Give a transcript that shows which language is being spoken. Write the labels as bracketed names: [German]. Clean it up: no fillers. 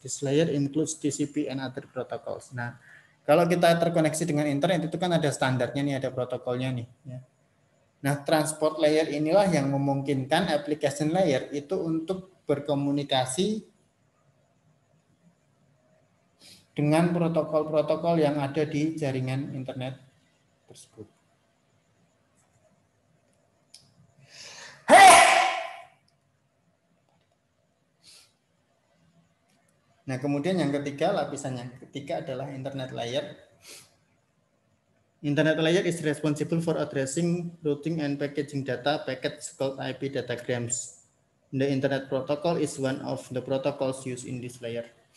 [English] This layer includes TCP and other protocols. [Indonesian] Nah, kalau kita terkoneksi dengan internet itu kan ada standarnya nih, ada protokolnya nih. Ya. Nah, transport layer inilah yang memungkinkan application layer itu untuk berkomunikasi dengan protokol-protokol yang ada di jaringan internet tersebut. Nah, kemudian yang ketiga, lapisan yang ketiga adalah internet layer. [English] Internet layer is responsible for addressing, routing, and packaging data packets called IP datagrams. The internet protocol is one of the protocols used in this layer.